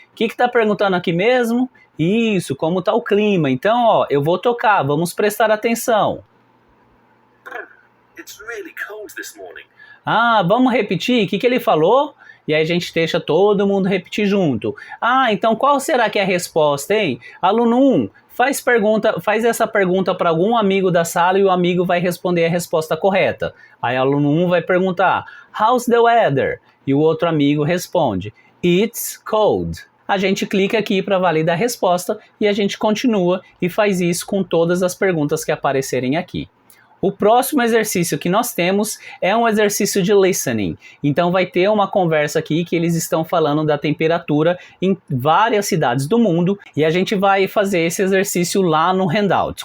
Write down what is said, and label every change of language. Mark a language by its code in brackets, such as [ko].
[pt] O que está perguntando aqui mesmo? Isso, como está o clima? Então, ó, eu vou tocar, vamos prestar atenção. [en] It's really cold this morning. [pt] Vamos repetir? O que ele falou? E aí a gente deixa todo mundo repetir junto. Então qual será que é a resposta, hein? Aluno 1, faz essa pergunta para algum amigo da sala e o amigo vai responder a resposta correta. Aí aluno 1 vai perguntar, [en] how's the weather? [pt] E o outro amigo responde, [en] it's cold. [pt] A gente clica aqui para validar a resposta e a gente continua e faz isso com todas as perguntas que aparecerem aqui. O próximo exercício que nós temos é um exercício de listening. Então vai ter uma conversa aqui que eles estão falando da temperatura em várias cidades do mundo e a gente vai fazer esse exercício lá no handout.